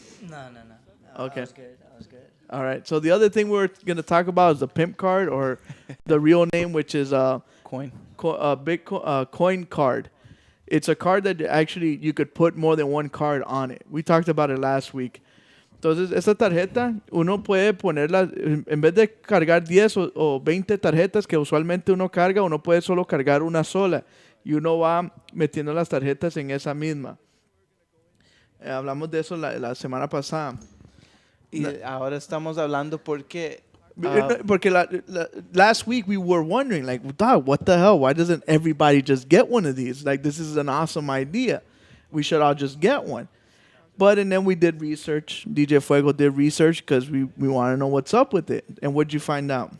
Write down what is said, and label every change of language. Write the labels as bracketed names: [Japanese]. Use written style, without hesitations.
[English] No. Okay. I was good. All right. So the other thing we're going to talk about is the pimp card, or the real name, which is Coin. coin card. It's a card that actually you could put more than one card on it. We talked about it last week. [Spanish] Entonces, esta tarjeta, uno puede ponerla, en vez de cargar 10 o 20 tarjetas que usualmente uno carga, uno puede solo cargar una sola. Y uno va metiendo las tarjetas en esa misma. Hablamos de eso la semana pasada. Y ahora estamos hablando porque [English] Porque last week we were wondering, like, dog, what the hell? Why doesn't everybody just get one of these? Like, this is an awesome idea. We should all just get one. And then we did research. DJ Fuego did research because we want to know what's up with it. And what'd you find out?